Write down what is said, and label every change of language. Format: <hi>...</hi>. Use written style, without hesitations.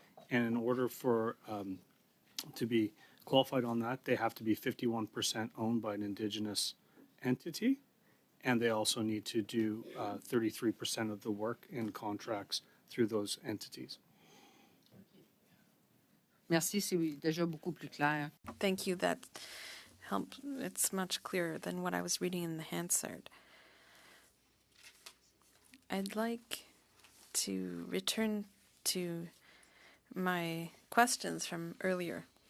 <en>And in order for to be qualified on that, they have to be 51% owned by an Indigenous entity. And they also need to do 33% of the work in contracts through those entities.</en> <fr>Merci, c'est déjà beaucoup plus clair.</fr> <en>Thank you. That helped. It's much clearer than what I was reading in the Hansard. I'd like to return to my questions from earlier.</en>